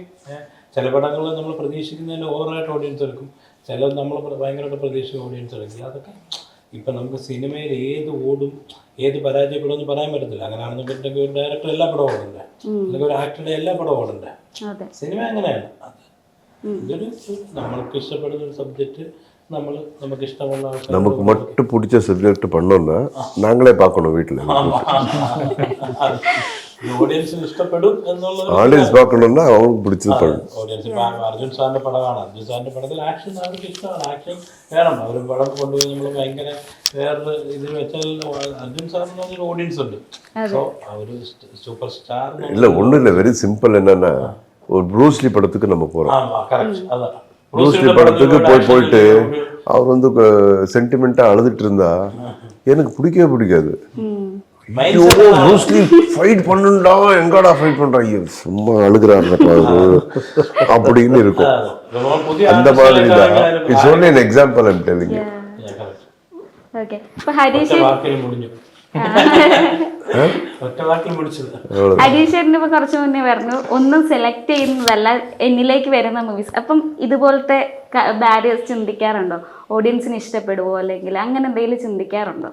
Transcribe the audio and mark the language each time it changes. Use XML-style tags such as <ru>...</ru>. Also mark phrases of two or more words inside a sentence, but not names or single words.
<ml>ചില പടങ്ങൾ നമ്മൾ പ്രതീക്ഷിക്കുന്നതിന് ഓവറായിട്ട് ഓഡിയൻസ് എടുക്കും, ചില നമ്മൾ ഭയങ്കരമായിട്ട് പ്രതീക്ഷിക്കും ഓഡിയൻസ് എടുക്കില്ല. അതൊക്കെ ഇപ്പം നമുക്ക് സിനിമയിൽ ഏത് ഓടും ഏത് പരാജയപ്പെടുമെന്ന് പറയാൻ പറ്റത്തില്ല. അങ്ങനെയാണെന്നുണ്ടെങ്കിൽ ഒരു ഡയറക്ടർ എല്ലാ പടവും ഓടണ്ടേ, അല്ലെങ്കിൽ ഒരു ആക്ടറുടെ എല്ലാ പടവും ഓടണ്ടേ. സിനിമ അങ്ങനെയാണ്. അത് ഇതൊരു നമ്മൾക്ക് ഇഷ്ടപ്പെടുന്ന ഒരു സബ്ജക്റ്റ് നമുക്ക് ഇഷ്ടമുള്ള</ml> <ta>நமக்கு மட்டும் பிடிச்ச சப்ஜெக்ட் பண்ணோம்னா நாங்களே பார்க்கணும் வீட்டில்.</ta> <ml>ഓഡിയൻസിന് ഇഷ്ടപ്പെടും എന്നുള്ളത്</ml> <ta>ஆடியன்ஸ் பார்க்கணும்னா அவங்களுக்கு பிடிச்சது பண்ணணும்.</ta> <ml>ഓഡിയൻസ് ഇപ്പം അർജുൻ സാറിന്റെ പടമാണ്, അർജുൻ സാറിന്റെ പടത്തിൽ ആക്ഷൻ അവർക്ക് ഇഷ്ടമാണ്, ആക്ഷൻ വേണം. അവർ പടം കൊണ്ടുപോയി നമ്മൾ ഭയങ്കര വേറൊരു ഇതിൽ വെച്ചാൽ അർജുൻ സാറിന് പറഞ്ഞൊരു ഓഡിയൻസ് ഉണ്ട്. സോ ഒരു</ml> <en>super star</en> <ta>இல்லை ஒன்றும் இல்லை,</ta> <en>very simple.</en> <ta>என்னன்னா ஒரு ப்ரூஸ்லி படத்துக்கு நம்ம போகிறோம்.</ta> <ml>കറക്റ്റ് അതാ.</ml> <ta>ப்ரூஸ்லி படத்துக்கு போயிட்டு அவர் வந்து சென்டிமெண்ட்டாக அழுதுட்டு இருந்தா எனக்கு பிடிக்கவே பிடிக்காது. ப்ரூஸ்லி ஃபைட் பண்ணுண்டா, எங்கடா ஃபைட் பண்றா, சும்மா அழுகிறாருப்பா அவரு அப்படின்னு இருக்கும். அந்த மாதிரி தான்.</ta> <en>It's only an example I'm telling you.</en> <ml>ഓക്കെ. ഇപ്പോൾ ഹരീഷ് വാക്കിൽ മുടിഞ്ഞു. ഒറ്റ വാക്കിൽ പിടിച്ചത്. അഡീഷേട്ടന് ഇപ്പൊ കുറച്ച് മുന്നേ പറഞ്ഞു ഒന്നും സെലക്ട് ചെയ്യുന്നതല്ല എന്നിലേക്ക് വരുന്ന മൂവീസ്. അപ്പം ഇതുപോലത്തെ ബാരിയേഴ്സ് ചിന്തിക്കാറുണ്ടോ? ഓഡിയൻസിന് ഇഷ്ടപ്പെടുവോ അല്ലെങ്കിൽ അങ്ങനെ എന്തെങ്കിലും ചിന്തിക്കാറുണ്ടോ?</ml>